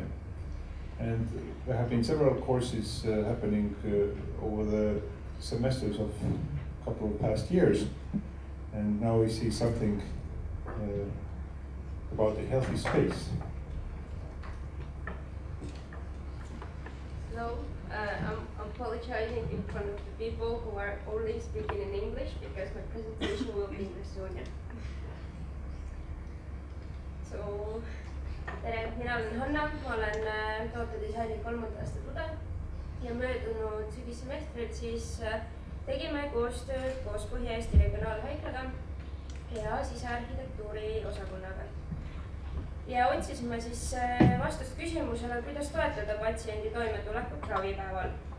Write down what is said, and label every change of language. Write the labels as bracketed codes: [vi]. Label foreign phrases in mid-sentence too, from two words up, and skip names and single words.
[en] And there have been several courses happening over the semesters of a couple of past years, and now we see something about a healthy space. Hello, I'm apologizing in front of the people who are only speaking in English because my presentation will be in Estonian. So, [et] tere, mina olen Hanna, ma olen tootedisaini 3. aasta tudeng ja möödunud sügissemestril siis tegime koostööd koos Põhja-Eesti Regionaalhaiglaga ja sisearhitektuuri osakonnaga. Ja otsisime siis vastust küsimusele, kuidas toetada patsiendi toimetulekut ravipäeval.